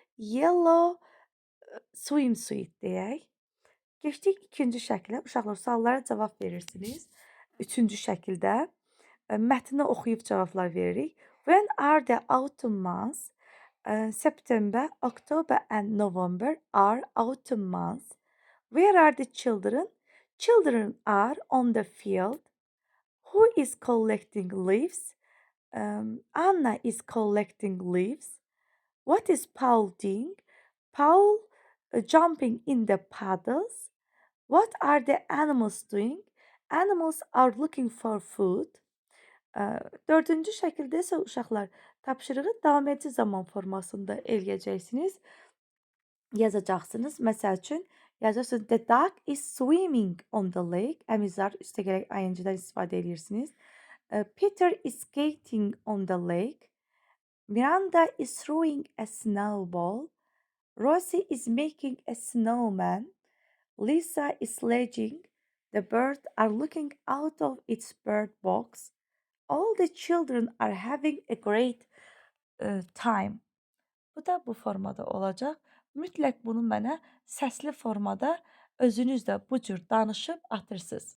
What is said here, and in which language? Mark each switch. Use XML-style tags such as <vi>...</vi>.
<en>Yellow swimsuit</en> <az>deyək. Keçdik ikinci şəklə. Uşaqlar, suallara cavab verirsiniz. Üçüncü şəkildə mətni oxuyub cavablar veririk.</az> <en>When are the autumn months? September, October and November are autumn months. Where are the children? Children are on the field. Who is collecting leaves? Anna is collecting leaves. What is Paul doing? Paul jumping in the puddles. What are the animals doing? Animals are looking for food.</en> <az>Dördüncü şəkildə isə uşaqlar tapşırığı davam edici zaman formasında eləyəcəksiniz. Yazacaqsınız. Məsəl üçün yazırsınız,</az> <en>the duck is swimming on the lake.</en> <az>Əmizlər üstə gərək ing-dən istifadə edirsiniz.</az> <en>Peter is skating on the lake. Miranda is throwing a snowball. Rosie is making a snowman. Lisa is sledging. The birds are looking out of its bird box. All the children are having a great time.</en> <az>Bu da bu formada olacaq. Mütləq bunu mənə səsli formada özünüz də bu cür danışıb atırsınız.</az>